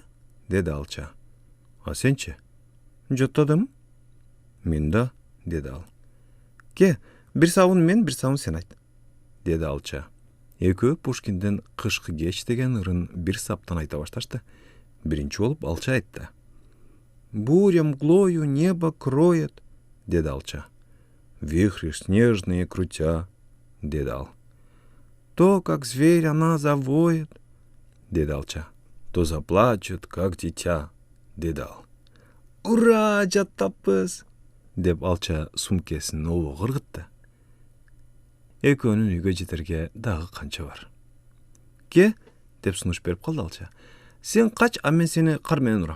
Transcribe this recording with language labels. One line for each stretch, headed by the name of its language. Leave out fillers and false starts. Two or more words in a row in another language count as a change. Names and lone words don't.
Kyrgyz: Деди алча. Сенчи? Жаттадым. Мен да, деди ал. Ке, бир сабын мен, бир сабын сен айт, деди алча. Экөө Пушкиндин Кышкы кеч деген ырын бир саптан айта башташты. Биринчи болуп алча айтты.
Russian: Буря мглою небо кроет,
Kyrgyz: деди алча.
Russian: Вихри снежные крутя,
Kyrgyz: деди ал.
Russian: То, как зверь она завоет,
Kyrgyz: деди алча.
Russian: То заплачет, как дитя,
Kyrgyz: деди ал. Ура, жаттаппыз, деп алча сумкесин обого ыргытты. Экөөнүн үйгө жетерге дагы канча бар. Ке, деп сунуш берип калды алча. Сен кач, а мен сени кар менен урам.